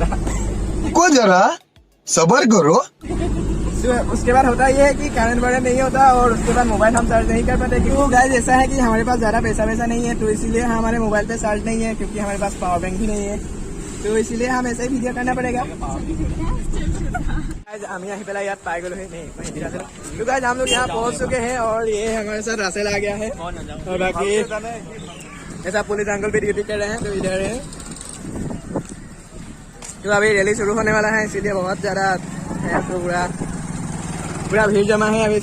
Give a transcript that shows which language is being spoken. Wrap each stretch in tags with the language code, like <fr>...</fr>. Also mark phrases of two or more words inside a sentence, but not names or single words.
<hi>को जरा सबर करो। तो उसके बाद होता ये है कि कारण बड़ा नहीं होता, और उसके बाद मोबाइल हम चार्ज नहीं कर पाते। क्योंकि गाइस ऐसा है कि हमारे पास ज्यादा पैसा नहीं है, तो इसीलिए हमारे मोबाइल पे चार्ज नहीं है, क्योंकि हमारे पास</hi> <en>power bank</en> <hi>भी नहीं है। तो इसीलिए हम ऐसे ही वीडियो करना पड़ेगा।</hi> <as>আমি আহি পেলাই ইয়াত পাই গলো।</as> <hi>तो गाइस हम लोग यहाँ पहुँच चुके हैं, और ये हमारे साथ रासेल आ गया है, और बाकी ऐसा</hi> <en>police uncle</en> <hi>भी ड्यूटी कर रहे हैं। तो इधर है, तो अभी रैली शुरू होने वाला है, इसीलिए बहुत ज्यादा है, तो पूरा भीड़ जमा है अभी।</hi>